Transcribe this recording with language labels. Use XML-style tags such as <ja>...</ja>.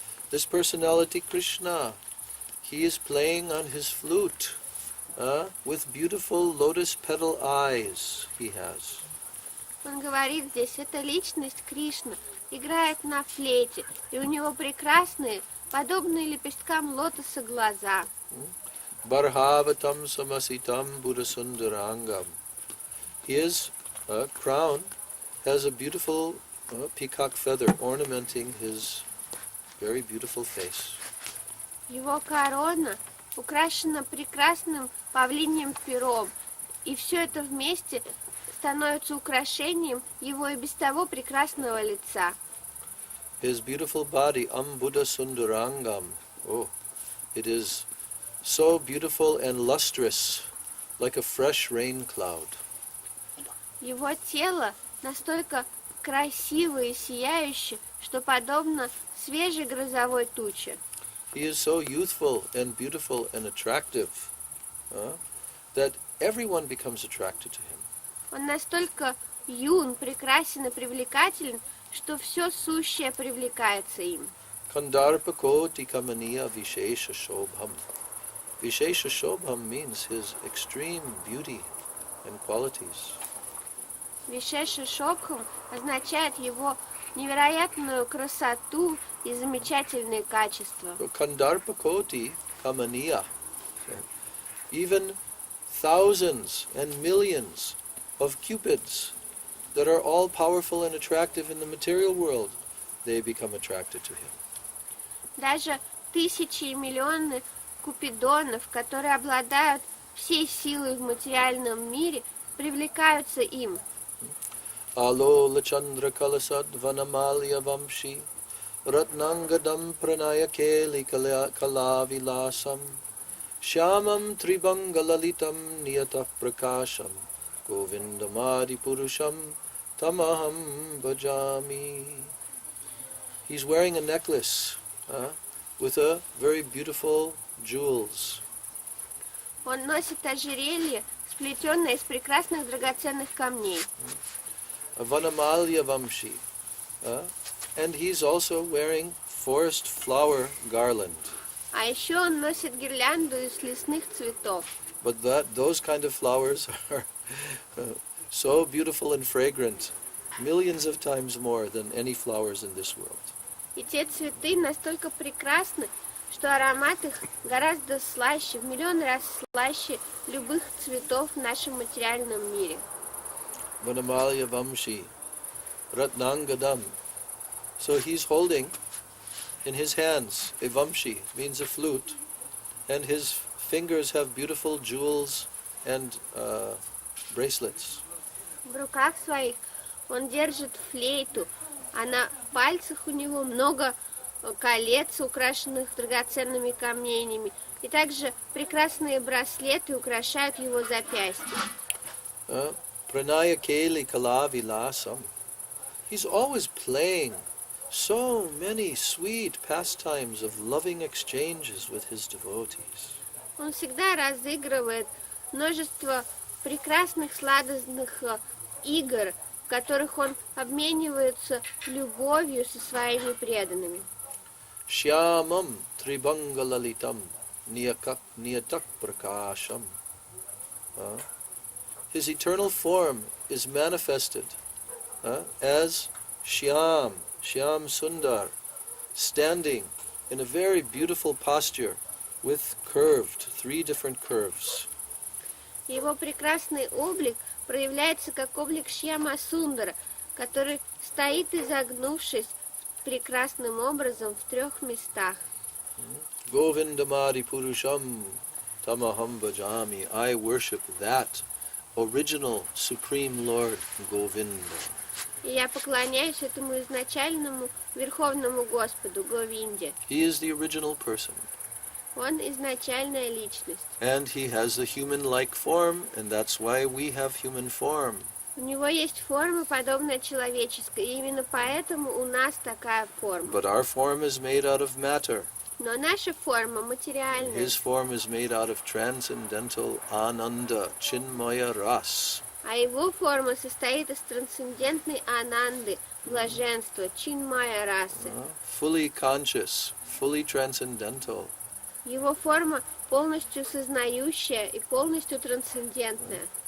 <en>This personality, Krishna, he is playing on his flute with beautiful lotus petal eyes he has.</en> <ru>Он говорит здесь, эта личность Кришна играет на флейте, и у него прекрасные, подобные лепесткам лотоса глаза.</ru> <sa>Barhavatam samasitam buddhasundarangam.</sa> <en>His crown has a beautiful peacock feather ornamenting his very beautiful face.</en> <ru>Его корона украшена прекрасным павлиньим пером, и все это вместе становится украшением его и без того прекрасного лица.</ru> <en>His beautiful body,</en> <sa>Buddha Sundarangam.</sa> <en>Oh, it is so beautiful and lustrous, like a fresh rain cloud.</en> <ru>Его тело настолько красивое и сияющее, что подобно свежей грозовой туче.</ru> <en>He is so youthful and beautiful and attractive that everyone becomes attracted to him.</en> <ru>Он настолько юн, прекрасен и привлекателен, что все сущее привлекается им.</ru> <sa>Kandarpakoti kamaniya vishesha shobham. Vishesha shobham</sa> <en>means his extreme beauty and qualities.</en> <sa>Вишеша Шобхам</sa> <ru>означает его невероятную красоту и замечательные качества.</ru> <sa>Kandarpakoti kamaniya.</sa> <en>Even thousands and millions of cupids that are all powerful and attractive in the material world, they become attracted to him.</en> <ru>Даже тысячи и миллионы купидонов, которые обладают всей силой в материальном мире, привлекаются им.</ru> <sa>Alola Chandra Kalasad Vanamalya Vamshi Ratnangadam Pranaya Keli Kalavilasam Shyamam Tribangalalitam Niyatah Prakasham Govindamadi Purusham Tamaham Bhajami.</sa> <en>He's wearing a necklace with a very beautiful jewels.</en> <ru>Он носит ожерелье, сплетенное из прекрасных драгоценных камней.</ru> <sa>Vanamalya Vamshi.</sa> <en>And he's also wearing forest flower garland.</en> <ru>А еще он носит гирлянду из лесных цветов.</ru> <en>But those kind of flowers are so beautiful and fragrant, millions of times more than any flowers in this world.</en> <ru>И те цветы настолько прекрасны, что аромат их гораздо слаще, в миллион раз слаще любых цветов в нашем материальном мире.</ru> <sa>Vanamalya Vamshi, Ratnangadam.</sa> <en>So he's holding in his hands a Vamshi, means a flute, and his fingers have beautiful jewels and bracelets.</en> <ru>В руках своих он держит флейту, а на пальцах у него много колец, украшенных драгоценными камнями, и также прекрасные браслеты украшают его запястья.</ru> <sa>Pranaya Keli Kalavilasam.</sa> <en>He's always playing so many sweet pastimes of loving exchanges with his devotees.</en> <ru>Он всегда разыгрывает множество прекрасных сладостных игр, в которых он обменивается любовью со своими преданными.</ru> <sa>Shyamam Tribangalalitam Niyatak Prakasham.</sa> <en>His eternal form is manifested as Shyam Sundar, standing in a very beautiful posture with three different curves.</en> <ru>Его прекрасный облик проявляется как облик Шьяма Сундара, который стоит изогнувшись прекрасным образом в 3 местах.</ru> <sa>Govindamadi Purusham Tamaham Bhajami.</sa> <en>I worship that original Supreme Lord Govinda.</en> <ru>И я поклоняюсь этому изначальному Верховному Господу Говинде.</ru> <en>He is the original person.</en> <ru>Он изначальная личность.</ru> <en>And he has a human-like form, and that's why we have human form.</en> <ru>У него есть форма, подобная человеческой, и именно поэтому у нас такая форма.</ru> <en>But our form is made out of matter.</en> <ru>Но наша форма материальная.</ru> <en>His form is made out of transcendental ananda, chinmaya ras.</en> <ru>А его форма состоит из трансцендентной ананды, блаженства, чинмая расы.</ru> <en>Fully conscious, fully transcendental.</en> <ru>Его форма полностью сознающая и полностью трансцендентная.</ru>